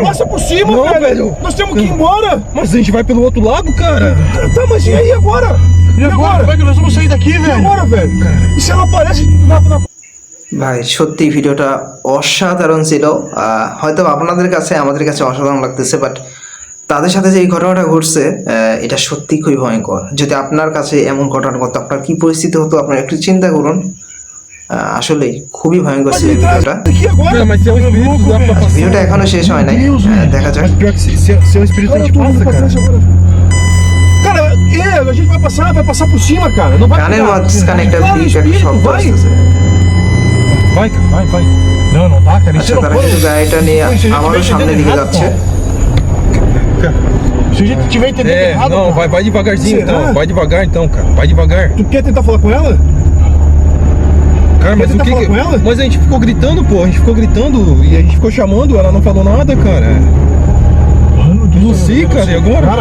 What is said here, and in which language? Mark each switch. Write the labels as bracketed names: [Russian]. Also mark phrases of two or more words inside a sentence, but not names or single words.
[Portuguese] Passa por cima, Não, velho. velho. Nós temos que ir embora. Mas a gente vai pelo outro lado, cara. Tá, mas e aí agora? E agora? Como é que nós vamos sair daqui, E velho? agora, velho? E se ela aparece na... [Bangla] ভাই সত্যি ভিডিওটা অসাধারণ ছিল। হয়তো আপনাদের কাছে আমাদের কাছে অসাধারণ লাগতেছে, বাট তাদের সাথে যে এই ঘটনাটা ঘটছে এটা সত্যি খুবই ভয়ঙ্কর। যদি আপনার কাছে এমন ঘটনা ঘটতো আপনার কি পরিস্থিতি হতো আপনারা একটু চিন্তা করুন। আসলেই খুবই ভয়ঙ্কর ছিল এই ভিডিওটা। [Portuguese] Aqui agora? Mas se é um espírito, dá pra passar. [Bangla] ভিডিওটা এখনো শেষ হয় নাই, দেখা যাক। [Portuguese] Mas pior que se é um espírito, a gente passa, cara. Cara, a gente vai passar por cima, cara. Não vai [Bangla] কানের মাঝখানে একটা [Portuguese] Cara, [Bangla] বিট একটা শব্দ [Portuguese] vai. [Bangla] আসতেছে। [Portuguese] Vai, cara, vai. Não, não dá, cara. [Bangla] আচ্ছা তারা কিন্তু গাড়িটা নিয়ে আবারও সামনের দিকে যাচ্ছে। [Portuguese] Se a gente tiver entendendo errado, Não, cara. vai devagarzinho Será? então. Vai devagar então, cara. Vai devagar. Tu quer tentar falar com ela? Cara, mas o que que... Mas a gente ficou gritando, pô. A gente ficou gritando e a gente ficou chamando. Ela não falou nada, cara. Não sei, cara. E agora, cara?